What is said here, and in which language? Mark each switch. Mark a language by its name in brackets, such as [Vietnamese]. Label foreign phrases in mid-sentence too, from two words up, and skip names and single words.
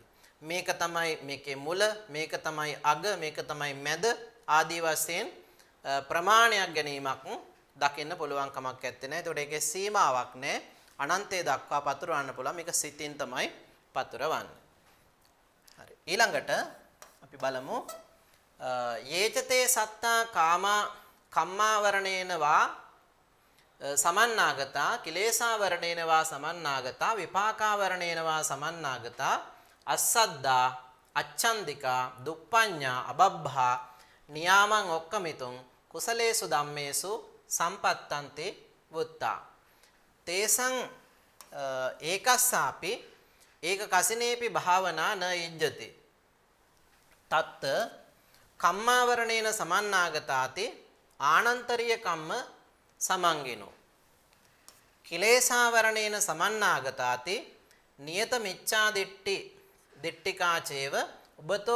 [Sinhala] මේක තමයි මේකේ මුල, මේක තමයි අග, මේක තමයි මැද ආදී වශයෙන් ප්‍රමාණයක් ගැනීමක් දකින්න පුළුවන් කමක් නැත්තේ නෑ. ඒතකොට ඒකේ සීමාවක් නෑ. අනන්තය දක්වා පතුරවන්න පුළුවන්. මේක සිතින් තමයි පතුරවන්නේ. හරි. ඊළඟට අපි බලමු [Pali] යේචතේ සත්තා කාමා කම්මාවරණේන වා සමන්නාගතා කිලේශාවරණේන වා සමන්නාගතා විපාකාවරණේන වා සමන්නාගතා අස්සද්දා අච්ඡන්දිකා දුප්පඤ්ඤා අබබ්බා නියාමං ඔක්කමිතුං කුසලේසු ධම්මේසු සම්පත්තන්ති වුත්තා තේසං ඒකස්සාපි ඒක කසිනේපි භාවනා න යජ්ජති තත් කම්මාවරණේන සමන්නාගතාති ආනන්තරීය කම්ම සමංගිනෝ කිලේශාවරණේන සමන්නාගතාති නියත මිච්ඡා දිට්ඨිකාචේව උබතෝ